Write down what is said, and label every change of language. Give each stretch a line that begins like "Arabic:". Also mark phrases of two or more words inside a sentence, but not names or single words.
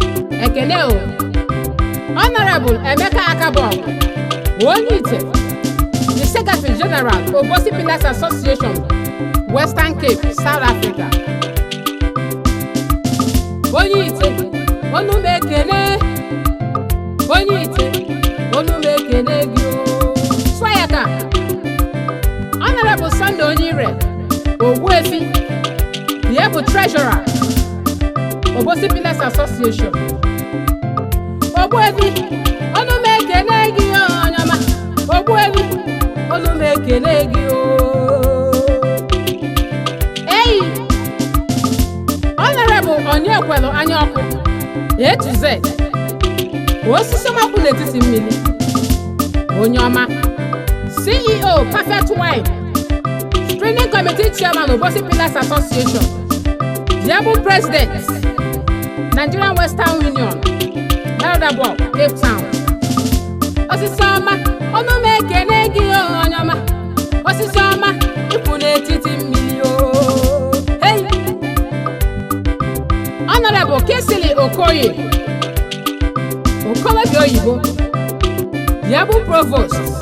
Igbo: Ekene o. Honorable Emeka Akabong, Onye Ite,
English: the Secretary General, Obosi Pillars Association, Western Cape, South Africa.
Igbo: Onye ite, onu m ekene. Onye ite, onu m ekene gị o. Swa ya ka.
English: Honorable Sunday Onyire, Ogbuefi, the able treasurer, Obosi Pillars Association.
Igbo: Ogbuefi, onu m ekene gị o, onye ọma. Ogbuefi, onu m ekene gị o. Hey!
English: Honorable Onyekwelu Anyaoku, A to Z.
Igbo: Osisi ọma kwụ n'etiti mmiri. Onye ọma.
English: C E O, Perfect Wine. Screening Committee Chairman, Obosi Pillars Association. Diabo President, Nigerian Western Union. Elder Bob, Cape Town.
Igbo: Osisi ọma, ọnụ m ekene gị, o, onye ọma. Osisi ọma, ịkwụ n'etiti mmiri o. Hey! Honorable Kingsley Okoye, okolobịa oyibo, ya bụ provost.